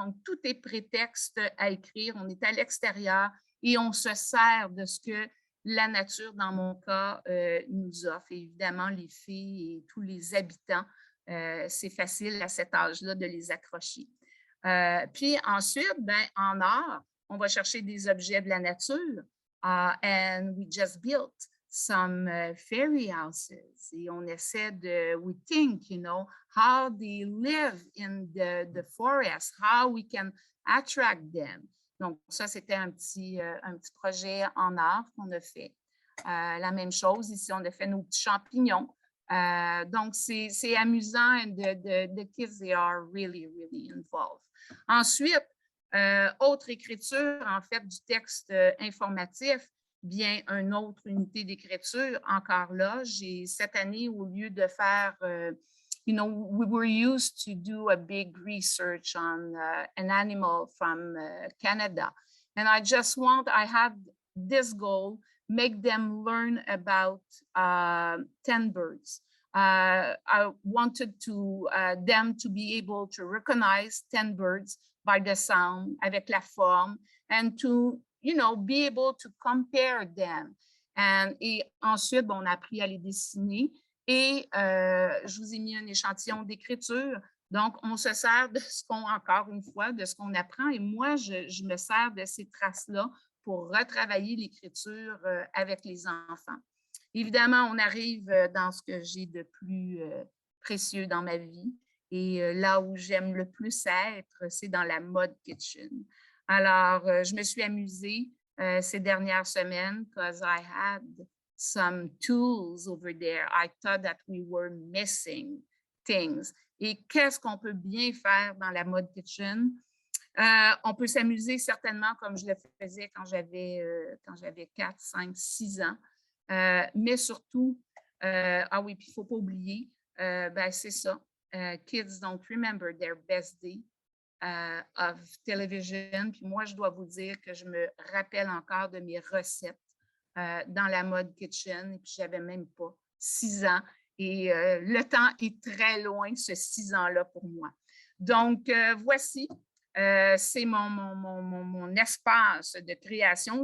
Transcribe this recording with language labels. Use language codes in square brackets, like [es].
[fr] Donc, tout est prétexte à écrire. On est à l'extérieur et on se sert de ce que la nature, dans mon cas, nous offre. Et évidemment, les filles et tous les habitants, c'est facile à cet âge-là de les accrocher. Puis ensuite, en art, on va chercher des objets de la nature. [en] And we just built some fairy houses. [fr] Et on essaie [en] we think, how they live in the forest, how we can attract them. [fr] Donc, ça, c'était un petit projet en art qu'on a fait. La même chose, ici, on a fait nos petits champignons. Donc, c'est amusant [en] and the kids, they are really, really involved. [fr] Ensuite, autre écriture, en fait, du texte informatif, bien, une autre unité d'écriture, encore là, j'ai cette année, au lieu de faire, [en] you know, we were used to do a big research on an animal from Canada. And I had this goal, make them learn about 10 birds. I wanted them to be able to recognize 10 birds by the sound, [fr] avec la forme, [en] and to, you know, be able to compare them. [fr] Et ensuite, on a appris à les dessiner. Et je vous ai mis un échantillon d'écriture. Donc, on se sert de ce qu'on, encore une fois, de ce qu'on apprend. Et moi, je me sers de ces traces-là pour retravailler l'écriture avec les enfants. Évidemment, on arrive dans ce que j'ai de plus précieux dans ma vie. Et là où j'aime le plus être, c'est dans la mode kitchen. Alors, je me suis amusée ces dernières semaines [en] because I had some tools over there. I thought that we were missing things. [fr] Et qu'est-ce qu'on peut bien faire dans la mode kitchen? On peut s'amuser certainement comme je le faisais quand j'avais 4, 5, 6 ans. Mais surtout, ah oui, puis il ne faut pas oublier, ben c'est ça. [en] Kids don't remember their best day of television. [fr] Puis moi, je dois vous dire que je me rappelle encore de mes recettes dans la mode kitchen. Et puis, je n'avais même pas 6 ans. Et le temps est très loin, ce 6 ans-là pour moi. Donc, voici, c'est mon espace de création.